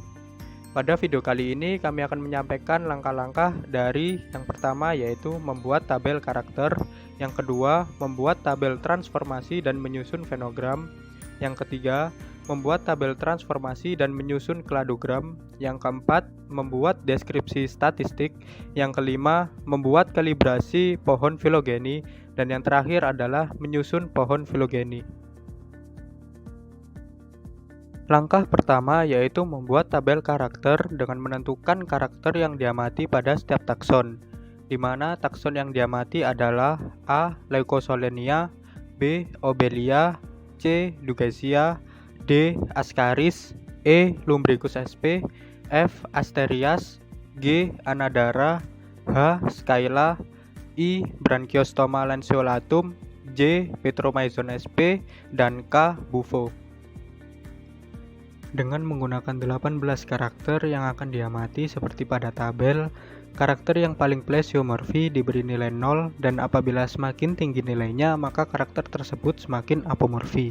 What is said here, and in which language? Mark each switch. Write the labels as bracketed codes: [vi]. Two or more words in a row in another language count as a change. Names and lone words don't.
[id] Pada video kali ini kami akan menyampaikan langkah-langkah dari yang pertama yaitu membuat tabel karakter, yang kedua membuat tabel transformasi dan menyusun fenogram, yang ketiga membuat tabel transformasi dan menyusun kladogram, yang keempat membuat deskripsi statistik, yang kelima membuat kalibrasi pohon filogeni, dan yang terakhir adalah menyusun pohon filogeni. Langkah pertama yaitu membuat tabel karakter dengan menentukan karakter yang diamati pada setiap takson, di mana takson yang diamati adalah A. Leucosolenia, B. Obelia, C. Lugesia, D. Ascaris, E. Lumbricus sp, F. Asterias, G. Anadara, H. Scylla, I. Branchiostoma lanceolatum, J. Petromyzon sp, dan K. Bufo. Dengan menggunakan 18 karakter yang akan diamati seperti pada tabel, karakter yang paling plesiomorfi diberi nilai 0 dan apabila semakin tinggi nilainya maka karakter tersebut semakin apomorfi.